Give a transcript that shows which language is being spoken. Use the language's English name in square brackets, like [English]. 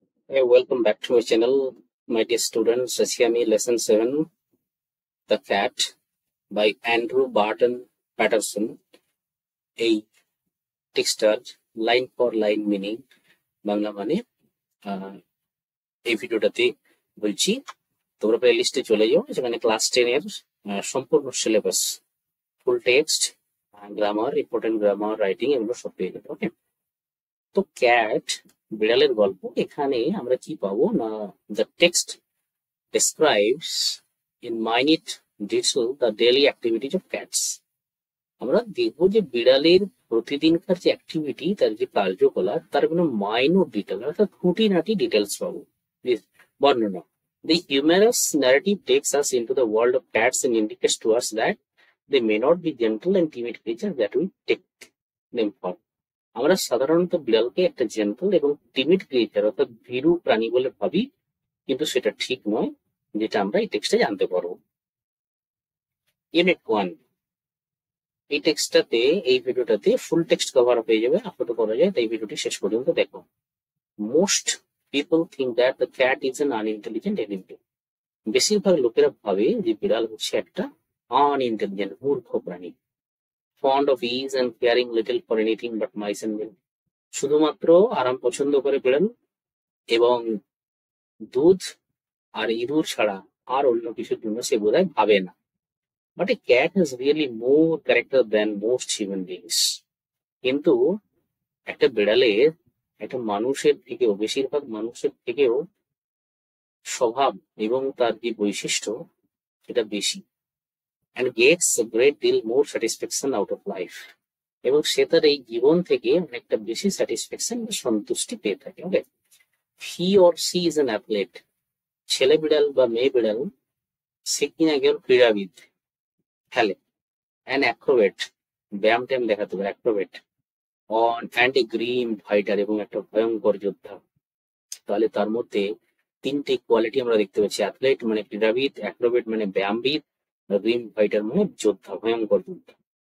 [English] Hey, welcome back to my channel, my dear students. [Bangla] আজকে আমি lesson 7, The Cat by Andrew Barton Patterson এই টেক্সটার [English] line for line meaning [Bangla] Bangla মানে এই ভিডিওটাতে বলছি। তোমরা প্লে লিস্টে চলে যাও, যেখানে ক্লাস 10 এর সম্পূর্ণ সিলেবাস, ফুল text, grammar, important grammar, writing এগুলো সব পেয়ে যাবে। ওকে, তো ক্যাট বিড়ালের গল্প। এখানে আমরা কি পাবো না, [English] The text describes in minute detail the daily activities of cats. [Bangla] আমরা দেখব যে বিড়ালের প্রতিদিনকার যে অ্যাক্টিভিটি, তার যে কার্যকলাপ, তার কোনো মাইনর ডিটেল অর্থাৎ খুঁটিনাটি ডিটেলস পাবো, বর্ণনা। [English] The humorous narrative takes us into the world of cats and indicates to us that they may not be gentle and timid creatures that we take them for. [Bangla] আমরা সাধারণত বিড়ালকে একটা gentle এবং timid creature অর্থাৎ ভীরু প্রাণী বলে ভাবি, কিন্তু সেটা ঠিক নয়, যেটা আমরা এই টেক্সটে জানতে পারবো। ইউনিট 1, এই টেক্সটটাতে, এই ভিডিওটাতে ফুল টেক্সট কভার হয়ে যাবে, আপলোড করা যায়, তাই ভিডিওটি শেষ পর্যন্ত দেখো। [English] Most people think that the cat is an unintelligent animal. [Bangla] বেশিরভাগ লোকেরা ভাবে যে বিড়াল হচ্ছে একটা আনইন্টেলিজেন্ট, মূর্খ প্রাণী। [English] Fond of ease and caring little for anything but mice and milk. [Bangla] শুধুমাত্র আরাম পছন্দ করে বিড়াল এবং দুধ আর ইঁদুর ছাড়া আর অন্য কিছুর জন্য সে বোধহয় ভাবে না। [English] But a cat has really more character than most human beings. [Bangla] কিন্তু একটা বিড়ালের একটা মানুষের থেকেও, বেশিরভাগ মানুষের থেকেও স্বভাব এবং তার যে বৈশিষ্ট্য সেটা বেশি। [English] and gets a great deal more satisfaction out of life. [Bangla] এবং সে তার এই জীবন থেকে অনেকটা বেশি স্যাটিসফ্যাকশন বা সন্তুষ্টি পেয়ে থাকে। [English] Okay, he or she is an athlete. [Bangla] ছেলে বিড়াল বা মেয়ে বিড়াল সে কিনা একজন ক্রীড়াবিদ, খেলে। [English] an acrobat, [Bangla] ব্যায়াম ট্যাম দেখাতে পারে, Acrobat. [English] on and a grim fighter, [Bangla] এবং একটা ভয়ঙ্কর যোদ্ধা। তাহলে তার মধ্যে তিনটে কোয়ালিটি আমরা দেখতে পাচ্ছি। অ্যাথলেট মানে ক্রীড়াবিদ, অ্যাক্রোবেট মানে ব্যায়ামবিদ, গ্রিম ফাইটার মানে যোদ্ধা, ভয়ঙ্কর যোদ্ধা।